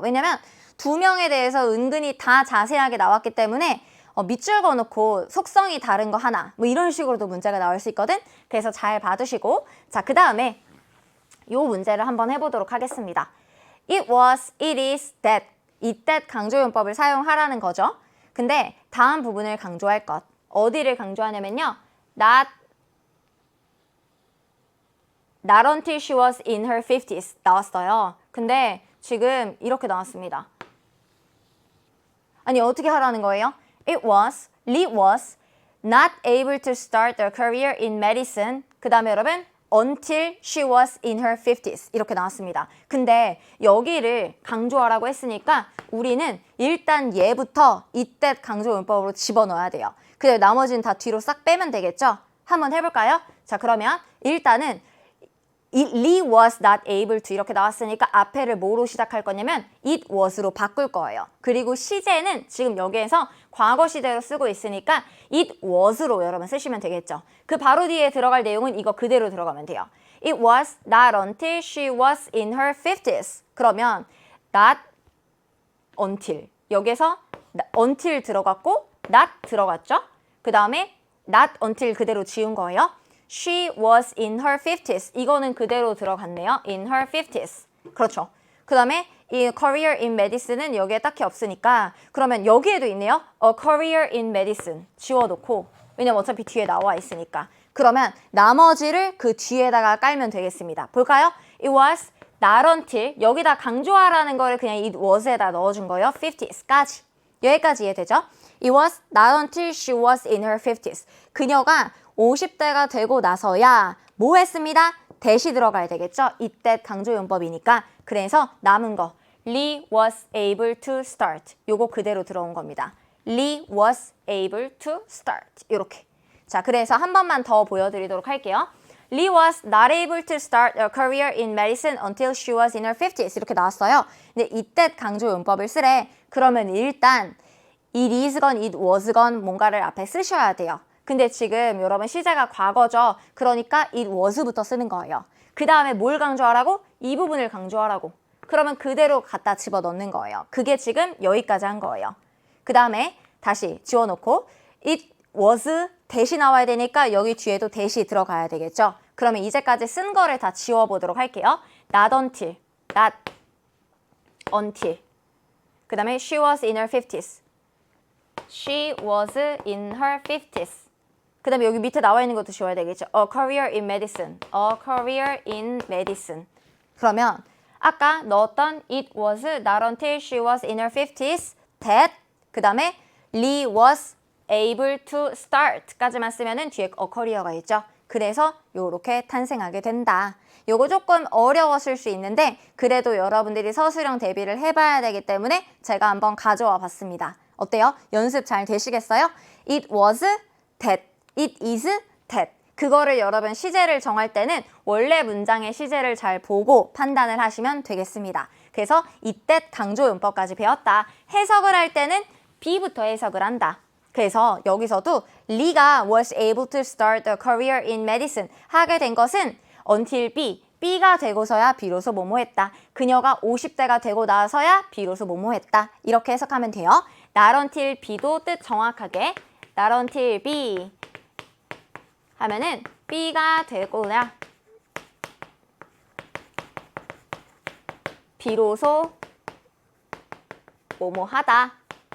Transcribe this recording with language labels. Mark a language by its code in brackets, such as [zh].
[ko] 왜냐면 두 명에 대해서 은근히 다 자세하게 나왔기 때문에 밑줄 그어놓고 속성이 다른 거 하나 뭐 이런 식으로도 문제가 나올 수 있거든. 그래서 잘 봐두시고 자, 그 다음에 요 문제를 한번 해보도록 하겠습니다. [en] It was, it is, that. [ko] 이 that 강조용법을 사용하라는 거죠. 근데 다음 부분을 강조할 것. 어디를 강조하냐면요. [en] Not until she was in her 50s [ko] 나왔어요. 근데 지금 이렇게 나왔습니다. 아니 어떻게 하라는 거예요? [en] Lee was not able to start a career in medicine. [ko] 그 다음에 여러분 [en] until she was in her 50s [ko] 이렇게 나왔습니다. 근데 여기를 강조하라고 했으니까 우리는 일단 얘부터 이때 강조용법으로 집어넣어야 돼요. 그리고 나머지는 다 뒤로 싹 빼면 되겠죠? 한번 해볼까요? 자, 그러면 일단은 [en] Lee was not able to [ko] 이렇게 나왔으니까 앞에를 뭐로 시작할 거냐면 it was로 바꿀 거예요. 그리고 시제는 지금 여기에서 과거 시제로 쓰고 있으니까 it was로 여러분 쓰시면 되겠죠. 그 바로 뒤에 들어갈 내용은 이거 그대로 들어가면 돼요. [en] It was not until she was in her 50s. [ko] 그러면 not until 여기서 until 들어갔고 not 들어갔죠. 그 다음에 not until 그대로 지운 거예요. [en] She was in her 50s. [ko] 이거는 그대로 들어갔네요. [en] In her 50s. [ko] 그렇죠. 그 다음에 이 career in medicine은 여기에 딱히 없으니까 그러면 여기에도 있네요. [en] A career in medicine. [ko] 지워놓고 왜냐면 어차피 뒤에 나와 있으니까. 그러면 나머지를 그 뒤에다가 깔면 되겠습니다. 볼까요? [en] It was not until [ko] 여기다 강조하라는 거를 그냥 it was에다 넣어준 거예요. 50s까지. 여기까지 이해되죠? [en] It was not until she was in her 50s. [ko] 그녀가 50대가 되고 나서야 뭐 했습니다? 대시 들어가야 되겠죠? 이때 강조용법이니까. 그래서 남은 거 [en] Lee was able to start. [ko] 요거 그대로 들어온 겁니다. [en] Lee was able to start. 이렇게. [ko] 자, 그래서 한 번만 더 보여드리도록 할게요. [en] Lee was not able to start a career in medicine until she was in her 50s. [ko] 이렇게 나왔어요. 근데 이때 강조용법을 쓰래. 그러면 일단 it is건 it was건 뭔가를 앞에 쓰셔야 돼요. 근데 지금 여러분 시제가 과거죠. 그러니까 it was부터 쓰는 거예요. 그 다음에 뭘 강조하라고? 이 부분을 강조하라고. 그러면 그대로 갖다 집어넣는 거예요. 그게 지금 여기까지 한 거예요. 그 다음에 다시 지워놓고 it was 대시 나와야 되니까 여기 뒤에도 대시 들어가야 되겠죠. 그러면 이제까지 쓴 거를 다 지워보도록 할게요. [en] Not until, not until. [ko] 그 다음에 [en] she was in her 50s. She was in her 50s. [ko] 그 다음에 여기 밑에 나와 있는 것도 지워야 되겠죠. [en] A career in medicine. [ko] A career in medicine. 그러면 아까 넣었던 [en] it was not until she was in her 50s that [ko] 그 다음에 [en] Lee was able to start [ko] 까지만 쓰면은 뒤에 [en] a career가 있죠. [ko] 그래서 요렇게 탄생하게 된다. 요거 조금 어려웠을 수 있는데 그래도 여러분들이 서술형 대비를 해봐야 되기 때문에 제가 한번 가져와 봤습니다. 어때요? 연습 잘 되시겠어요? [en] It was that, it is that. [ko] 그거를 여러분 시제를 정할 때는 원래 문장의 시제를 잘 보고 판단을 하시면 되겠습니다. 그래서 이때 강조용법까지 배웠다. 해석을 할 때는 B부터 해석을 한다. 그래서 여기서도 Lee가 [en] was able to start a career in medicine [ko] 하게 된 것은 until B가 되고서야 비로소 뭐뭐했다. 그녀가 50대가 되고 나서야 비로소 뭐뭐했다. 이렇게 해석하면 돼요. not until B도 뜻 정확하게 not until B 하면은 B가 되고야 비로소 뭐뭐하다.